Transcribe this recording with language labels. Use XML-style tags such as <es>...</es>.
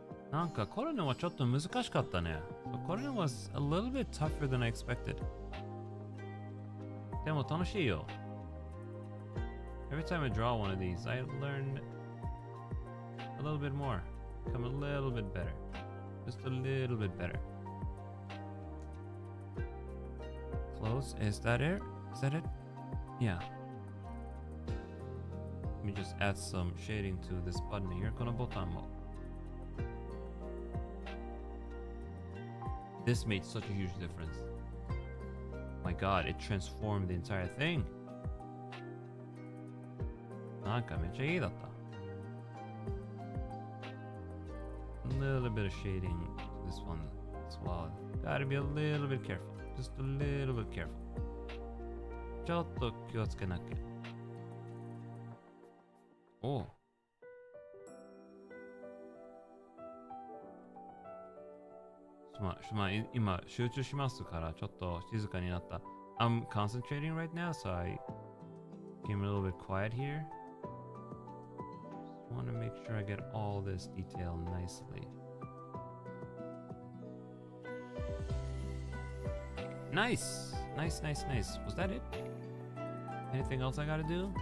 <ja>なんかコロネはちょっと難しかったね。</ja> <en>コロネ was a little bit tougher than I expected.</en> <ja>でも楽しいよ。</ja> <en>Every time I draw one of these, I learn a little bit more. Become a little bit better. Just a little bit better. Close. Is that it? Is that it? Yeah. Let me just add some shading to this button here.</en> <ja>このボタンも。</ja> <en>This made such a huge difference. My god, it transformed the entire thing.</en> <ja>なんかめっちゃいいだった。</ja> <en>A little bit of shading to this one as well. Gotta be a little bit careful. Just a little bit careful.</en> <ja>ちょっと気をつけなきゃ。おう。今集中しますからちょっと静かになった。</ja> <en>I'm concentrating right now, so I became a little bit quiet here. Just want to make sure I get all this detail nicely. Nice! Nice, nice, nice. Was that it? Anything else I gotta do?</en>